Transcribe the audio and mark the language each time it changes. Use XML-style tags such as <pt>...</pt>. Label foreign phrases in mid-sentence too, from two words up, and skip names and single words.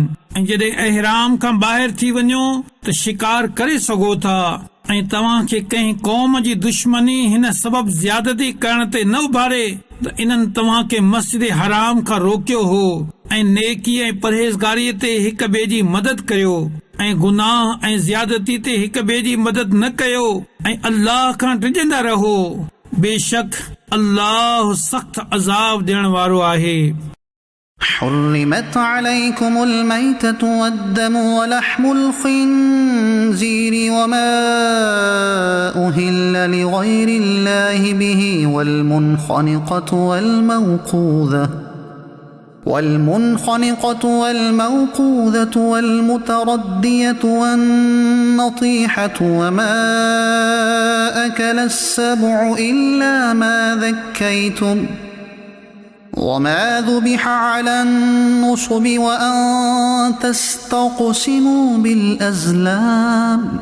<sd>ऐं जॾहिं एहराम खां ॿाहिरि थी वञो त शिकार करे सघो था ऐं तव्हां खे कंहिं क़ौम जी दुश्मनी हिन सबब ज़्यादती करण ते न उभारे त इन्हनि तव्हां खे मस्जिद हराम खां रोकियो हो ऐं नेकी ऐं परहेज़गारीअ ते हिक ॿिए जी मदद करियो ऐं गुनाह ऐं ज़्यादती ते हिक ॿिए जी मदद न कयो ऐं अल्लाह खां डिॼंदा रहो। बेशक अल्लाह सख्त अज़ाब ॾियण वारो आहे।</sd> <ar>حرمت عليكم الميتة والدم ولحم الخنزير وما أهل لغير الله به والمنخنقة والموقوذة والمتردية والنطيحة وما أكل السبع إلا ما ذكيتم وما ذبح على النصب وأن تستقسموا بالأزلام</ar>